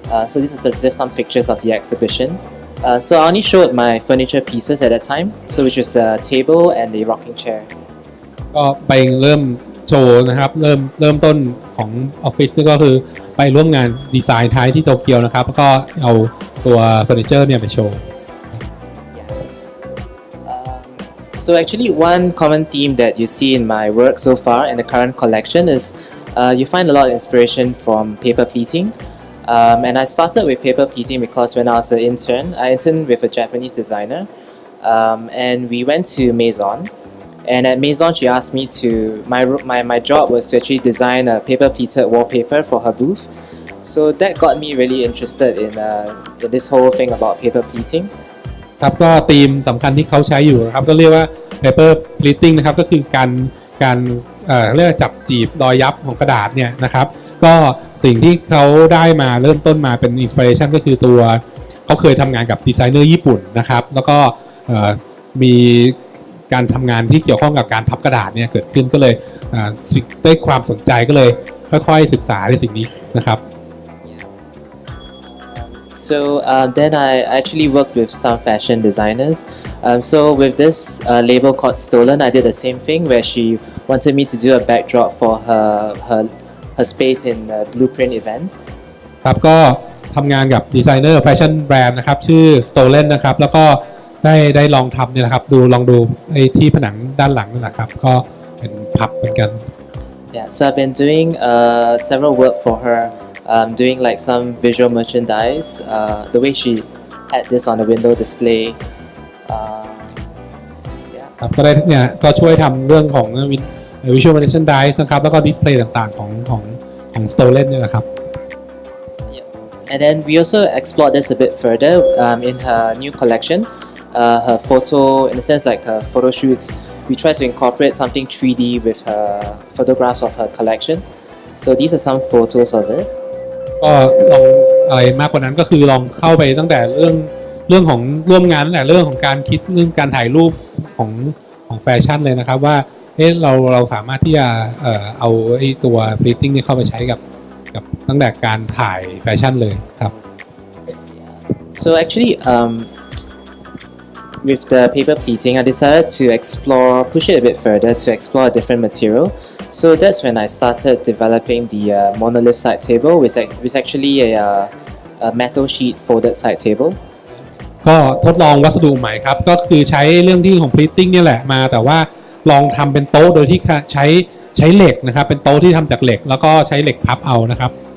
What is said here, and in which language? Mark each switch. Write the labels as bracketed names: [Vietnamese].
[English] So these are just some pictures of the exhibition. So I only showed my furniture pieces at that time, so which was a table and a rocking chair. [Thai] ก็ไปเริ่มโชว์นะครับเริ่มต้นของออฟฟิศนี่ก็คือไปร่วมงานดีไซน์ไทยที่โตเกียวนะครับแล้วก็เอาตัวเฟอร์นิเจอร์เนี่ยไปโชว์ [English] So actually one common theme that you see in my work so far in the current collection is you find a lot of inspiration from paper pleating. And I started with paper pleating because when I was an intern, I interned with a Japanese designer. And we went to Maison. And at Maison, she asked me to, my job was to actually design a paper pleated wallpaper for her booth. So that got me really interested in this whole thing about paper pleating. [Thai] ครับก็ธีมสำคัญที่เขาใช้อยู่นะครับก็เรียกว่า paper pleating นะครับก็คือการเรียกว่าจับจีบรอยยับของกระดาษเนี่ยนะครับก็สิ่งที่เขาได้มาเริ่มต้นมาเป็นอินสปิเรชันก็คือตัวเขาเคยทำงานกับดีไซเนอร์ญี่ปุ่นนะครับแล้วก็มีการทำงานที่เกี่ยวข้องกับการพับกระดาษเนี่ยเกิดขึ้นก็เลยได้ความสนใจก็เลยค่อยๆศึกษาในสิ่งนี้นะครับ [English] So then I actually worked with some fashion designers. So with this label called Stolen, I did the same thing where she wanted me to do a backdrop for her space in Blueprint event. [Thai] ครับก็ทำงานกับดีไซเนอร์แฟชั่นแบรนด์นะครับชื่อ Stolen นะครับแล้วก็ได้ลองทำเนี่ยนะครับลองดูไอ้ที่ผนังด้านหลังนั่นนะครับก็เป็นพับเหมือนกัน [English] Yeah, so I've been doing several work for her, doing like some visual merchandise. The way she had this on the window display. Yeah. [Thai] ครับก็ได้เนี่ยก็ช่วยทำเรื่องของ visual merchandise นะครับแล้วก็ดิสเพลย์ต่างๆของ Stolen เนี่ยนะครับ [English] And then we also explored this a bit further in her new collection. Her photo, in a sense, like her photo shoots, we try to incorporate something 3D with her photographs of her collection. So these are some photos of it. [Thai] ก็ลองอะไรมากกว่านั้นก็คือลองเข้าไปตั้งแต่เรื่องของร่วมงานตั้งแต่เรื่องของการคิดเรื่องการถ่ายรูปของแฟชั่นเลยนะครับว่าเราสามารถที่จะเอาไอ้ตัว printing นี่เข้าไปใช้กับตั้งแต่การถ่ายแฟชั่นเลยครับ [English] So actually, with the paper pleating, I decided to push it a bit further to explore a different material. So that's when I started developing the monolith side table, which is actually a metal sheet folded side table. [Thai] ก็ทดลองวัสดุใหม่ครับก็คือใช้เรื่องที่ของ printing เนี่ยแหละมาแต่ว่าลองทำเป็นโต๊ะโดยที่ใช้เหล็กนะครับเป็นโต๊ะที่ทำจากเหล็กแล้วก็ใช้เหล็กพับเอานะครับ